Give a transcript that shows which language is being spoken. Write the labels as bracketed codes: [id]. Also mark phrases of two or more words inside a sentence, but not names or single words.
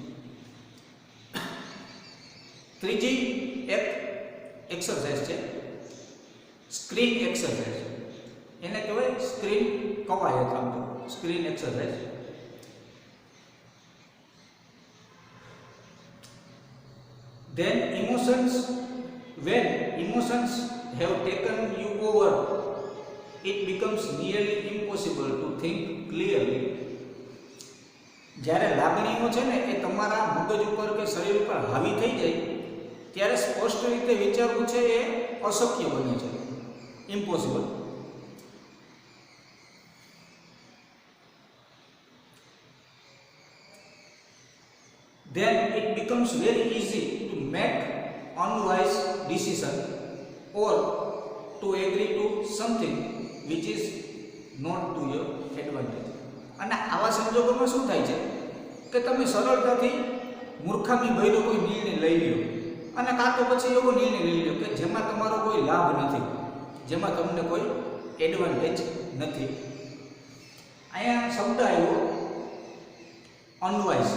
[gu] ત્રીજી એક એક્સરસાઇઝ છે [en] screen exercise. [gu] એને કહેવાય સ્ક્રીન કવાયત. [en] Screen exercise. Then when emotions have taken you over, it becomes nearly impossible to think clearly. [gu] જ્યારે લાગણીઓ છે ને એ તમારા મગજ ઉપર કે શરીર ઉપર હાવી થઈ જાય ત્યારે સ્પષ્ટ રીતે વિચારવું છે એ અશક્ય બને છે, ઇમ્પોસિબલ. [en] Then it becomes very easy to make unwise decision or to agree to something which is not to your advantage. [gu] અને આવા સંજોગોમાં શું થાય છે કે તમે સરળતાથી મૂર્ખામી ભર્યો કોઈ નિર્ણય લઈ લ્યો અને કાં તો પછી એવો નિર્ણય લઈ લ્યો કે જેમાં તમારો કોઈ લાભ નથી, જેમાં તમને કોઈ એડવાન્ટેજ નથી. અહીંયા શબ્દ આવ્યો અનવાઇઝ.